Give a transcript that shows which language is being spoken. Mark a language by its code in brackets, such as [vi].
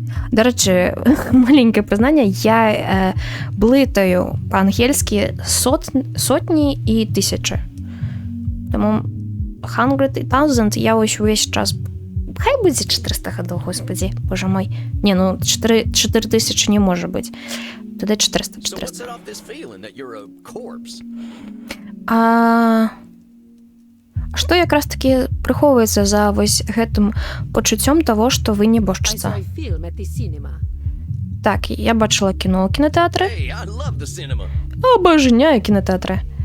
[be] Дарэчы, маленькае прызнанне, я блытаю па-ангельскі сотні і тысячы. Таму 100 і 1000 я увесь час... Хай будзе 400 гадоў, господі, боже мой. Не, ну 4000 не можа быць. Тады 400. [en] So what's it off this feeling that you're a corpse? [be] Што якраз таки прыхоўваецца за вось гэтым пачуццём таго, што вы [en] I [be] нябожчыца? [en] saw a film at the cinema. [be] Так, я бачыла кіно ў кінотэатры. [en] Hey, I love the cinema. [be] Абажняю кінотэатры.